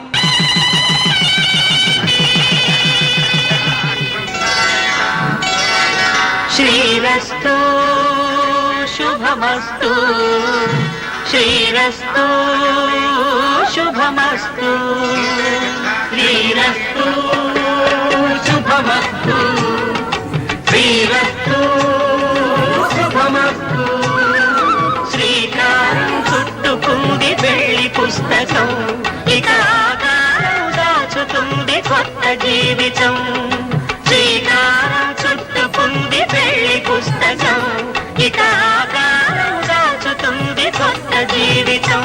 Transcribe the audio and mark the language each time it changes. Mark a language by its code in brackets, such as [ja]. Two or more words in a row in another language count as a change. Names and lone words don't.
[sa] श्रीरस्तु शुभमस्तु श्रीरस्तु शुभमस्तु श्रीरस्तु शुभमस्तु श्रीरस्तु शुभमस्तु। [te] శ్రీకారం చుట్టుకుంది వెళ్లి పుస్తకం, ఇక ఆకారం దాచుతుంది కొత్త జీవితం. శ్రీకారం చుట్టుకుంది పెళ్లి పుస్తకం, ఇక ఆకారం దాచుతుంది కొత్త జీవితం.